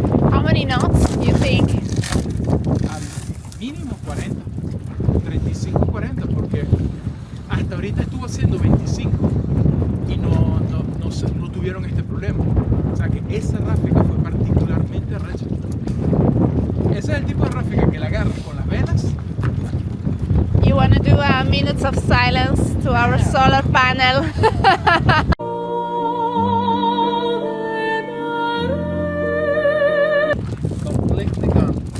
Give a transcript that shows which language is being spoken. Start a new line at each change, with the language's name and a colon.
English: How many knots you think?
Spanish: Al mínimo 40, 35, 40, porque hasta ahorita estuvo haciendo 25 y no tuvieron este problema. O sea que esa ráfaga fue particularmente recha. Ese es el tipo de ráfaga que la agarras con las velas.
English: You want to do a minute of silence to our solar panel? Completely gone.